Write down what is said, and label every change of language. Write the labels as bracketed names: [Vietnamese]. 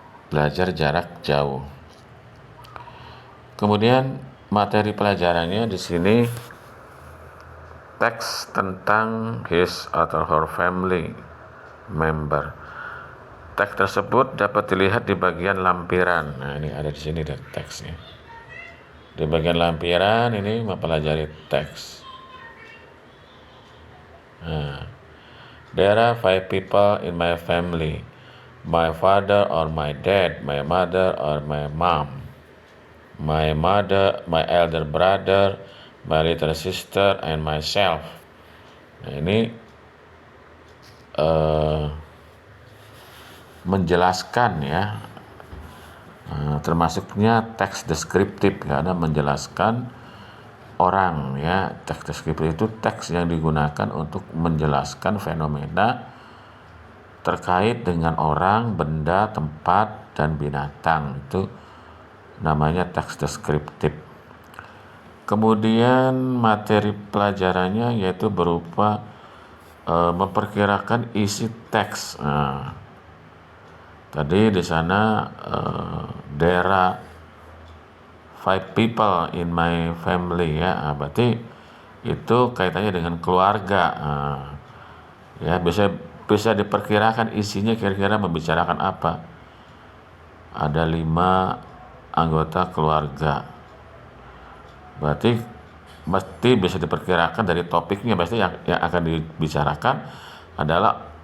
[Indonesian] Belajar jarak jauh. Kemudian materi pelajarannya di sini teks tentang his atau her family member. Teks tersebut dapat dilihat di bagian lampiran. Nah, ini ada di sini ada teksnya. Di bagian lampiran ini mempelajari teks. Nah, [English] there are 5 people in my family. My father or my dad, my mother or my mom. My mother, my elder brother, my little sister, and myself. [Indonesian] Nah, ini menjelaskan, ya, termasuknya teks deskriptif, karena menjelaskan orang, ya. Teks deskriptif itu teks yang digunakan untuk menjelaskan fenomena terkait dengan orang, benda, tempat, dan binatang. Itu namanya teks deskriptif. Kemudian materi pelajarannya yaitu berupa memperkirakan isi teks. Nah, tadi di sana [English] there are 5 people in my family, [Indonesian] ya. Nah, berarti itu kaitannya dengan keluarga. Nah, ya, bisa diperkirakan isinya kira-kira membicarakan apa. Ada 5 anggota keluarga. Berarti mesti bisa diperkirakan dari topiknya, pasti yang akan dibicarakan adalah